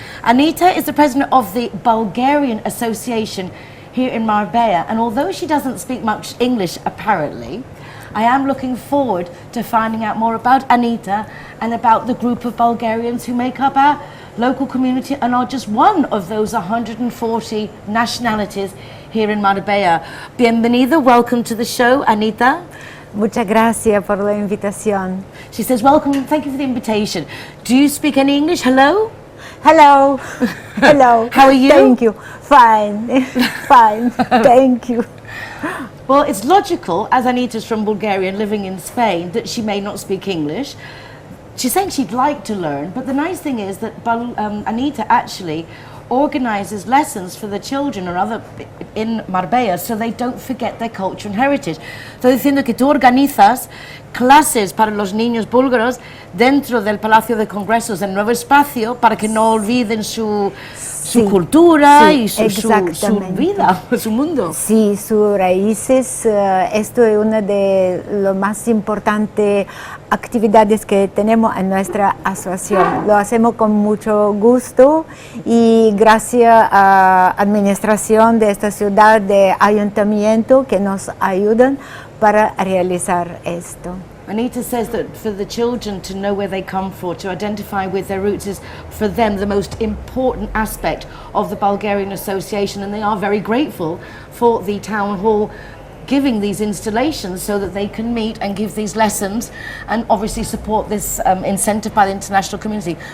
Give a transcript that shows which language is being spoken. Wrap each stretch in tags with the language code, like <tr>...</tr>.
<en>Anita is the president of the Bulgarian Association here in Marbella, and although she doesn't speak much English apparently, I am looking forward to finding out more about Anita and about the group of Bulgarians who make up our local community and are just one of those 140 nationalities here in Marbella. Bienvenida, welcome to the show, Anita.</en> <es>Muchas gracias por la invitación.</es> <en>She says, welcome, thank you for the invitation. Do you speak any English? Hello? Hello. Hello. How are you? Thank you. Fine. Fine. Thank you. Well, it's logical, as Anita's from Bulgaria and living in Spain, that she may not speak English. She's saying she'd like to learn, but the nice thing is that Anita actually organises lessons for the children or other in Marbella so they don't forget their culture and heritage.</en> <es>Estoy diciendo que tú organizas clases para los niños búlgaros dentro del Palacio de Congresos, el nuevo espacio, para que no olviden su cultura y su vida, su mundo. Sí, sus raíces. Esto es una de las más importantes actividades que tenemos en nuestra asociación. Lo hacemos con mucho gusto y gracias a la administración de esta ciudad, de ayuntamiento, que nos ayudan para realizar esto.</es> <en>Anita says that for the children to know where they come from, to identify with their roots, is for them the most important aspect of the Bulgarian Association, and they are very grateful for the town hall giving these installations so that they can meet and give these lessons and obviously support this incentive by the international community.</en>